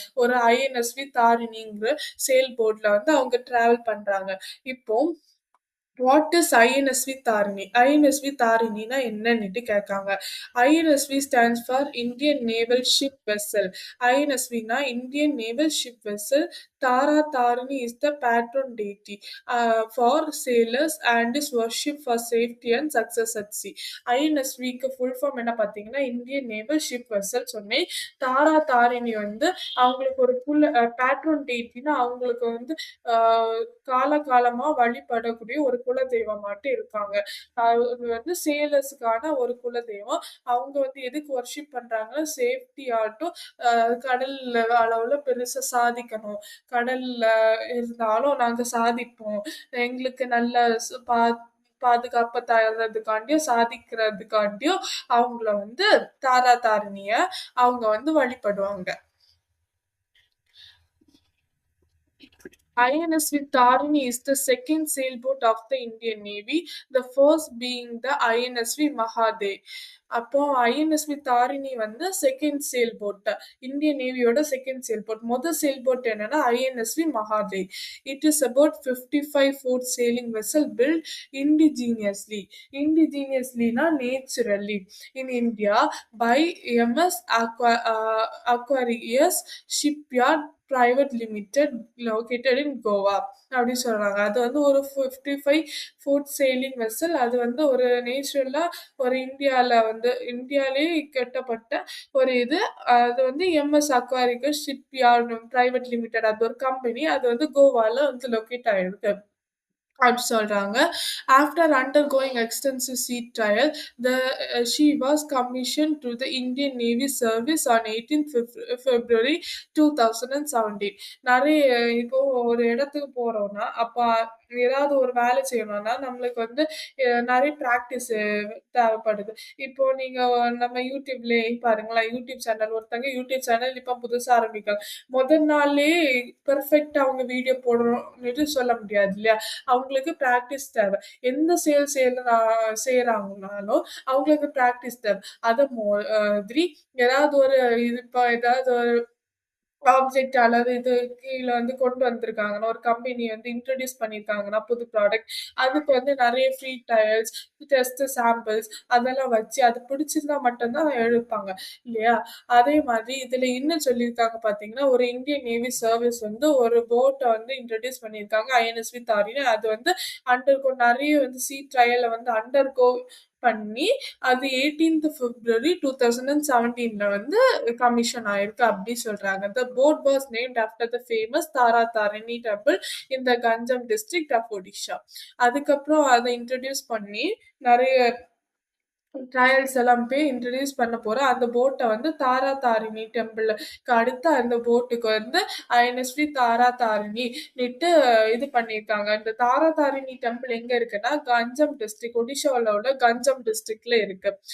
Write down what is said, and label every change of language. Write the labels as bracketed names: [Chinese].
[Tamil] ஒரு INSV தாரிணிங்கிற sale போட்ல வந்து அவங்க டிராவல் பண்றாங்க. இப்போ [English] What is INSV Tarini? [Tamil] INSV தாரிணினா என்னன்னுட்டு கேட்காங்க. [English] INSV stands for Indian naval ship vessel. [Tamil] ஐஎன்எஸ்வினா Indian naval ship vessel. [English] Tara Tarini is the patron deity for sailors and is worship for safety and success at sea. [Tamil] ஐஎன்எஸ்விக்கு full form என்ன பார்த்தீங்கன்னா, Indian naval ship vessel சொன்னேன். தாரா தாரிணி வந்து அவங்களுக்கு ஒரு பேட்ron டெய்ட்டின்னா அவங்களுக்கு வந்து காலகாலமா வழிபடக்கூடிய ஒரு குலதெய்வமாட்டு இருக்காங்க. அது வந்து சேலர்ஸ்க்கான ஒரு குலதெய்வம். அவங்க வந்து எதுக்கு வொர்ஷிப் பண்றாங்கன்னா, சேஃப்டி ஆட்டும் கடல்ல அளவுல பெருசா சாதிக்கணும். கடல்ல இருந்தாலும் நாங்க சாதிப்போம். எங்களுக்கு நல்ல பாதுகாப்ப தர்றதுக்காண்டியும், சாதிக்கிறதுக்காண்டியும் அவங்கள வந்து தாரா தாரிணிய அவங்க வந்து வழிபடுவாங்க. [English] INSV Tarini is the second sailboat of the Indian Navy, the first being the INSV Mahadev. [Tamil] அப்போ ஐஎன்எஸ்வி தாரிணி வந்து second sale boat, Indian நேவியோட second sale boat. முதல் சேல் போட் என்னன்னா INSV Mahadev. [English] It is about 55 foot sailing vessel built indigenously. Indigenouslyனா naturally in India by MS Aquarius Shipyard Private Limited located in Goa [Tamil] அப்படி சொல்றாங்க. அது வந்து ஒரு 55 food sailing vessel. அது வந்து ஒரு நேச்சுரலா ஒரு இந்தியாலே கட்டப்பட்ட ஒரு இது. அது வந்து எம்எஸ் அக்வாரிகஸ் ஷிப்யார்ட் பிரைவேட் லிமிடெட், அது ஒரு கம்பெனி. அது வந்து கோவால வந்து லொக்கேட் ஆயிருக்கு அப்படி சொல்றாங்க. [English] After undergoing extensive sea trial, the she was commissioned to the Indian Navy service on 18th February 2017. [Tamil] நிறைய இப்போ ஒரு இடத்துக்கு போறோம்னா, அப்ப ஏதாவது ஒரு வேலை செய்யணும்னா நம்மளுக்கு வந்து நிறைய பிராக்டிஸ் தேவைப்படுது. இப்போ நீங்க நம்ம யூடியூப்லயே பாருங்களேன், யூடியூப் சேனல் ஒருத்தங்க யூடியூப் சேனல் இப்ப புதுசா ஆரம்பிக்காங்க. முதல் நாள்லயே பெர்ஃபெக்ட்டா அவங்க வீடியோ போடணும்னு சொல்ல முடியாது இல்லையா? அவங்களுக்கு பிராக்டிஸ் தேவை. எந்த செய்யறாங்கனாலும் அவங்களுக்கு பிராக்டிஸ் தேவை. அத மாதிரி ஏதாவது ஒரு இது இப்ப ஏதாவது ஒரு ஆப்ஜெக்ட் அல்லது இது கீழ வந்து கொண்டு வந்திருக்காங்கன்னா, ஒரு கம்பெனி வந்து இன்ட்ரோடியூஸ் பண்ணியிருக்காங்கன்னா புது ப்ராடக்ட், அதுக்கு வந்து நெறைய ஃப்ரீ ட்ரையல்ஸ், டெஸ்ட் சாம்பிள்ஸ் அதெல்லாம் வச்சு அது பிடிச்சிருந்தா மட்டும் தான் எடுப்பாங்க இல்லையா? அதே மாதிரி இதுல இன்னும் சொல்லியிருக்காங்க பார்த்தீங்கன்னா, ஒரு இந்தியன் நேவி சர்வீஸ் வந்து ஒரு போட்ட வந்து இன்ட்ரோடியூஸ் பண்ணியிருக்காங்க ஐஎன்எஸ்வி தாரின்னு. அது வந்து நெறைய வந்து சீ ட்ரையல வந்து பண்ணி அது 18th February 2017ல வந்து கமிஷன் ஆயிருக்கு அப்படி சொல்றாங்க. [English] The boat was named after the famous Tara Tarini temple in the Ganjam district of Odisha. [Tamil] அதுக்கப்புறம் அதை இன்ட்ரடியூஸ் பண்ணி நிறைய ட்ரையல்ஸ் எல்லாம் போய் இன்ட்ரடியூஸ் பண்ண போற அந்த போட்டை வந்து தாரா தாரிணி டெம்பிளுக்கு அடுத்து அந்த போட்டுக்கு வந்து ஐஎன்எஸ்வி தாரா தாரிணி நிட்டு இது பண்ணியிருக்காங்க. இந்த தாரா தாரிணி டெம்பிள் எங்க இருக்குன்னா கஞ்சம் டிஸ்ட்ரிக்ட், ஒடிஷாவில் உள்ள கஞ்சம் டிஸ்ட்ரிக்ட்ல இருக்கு.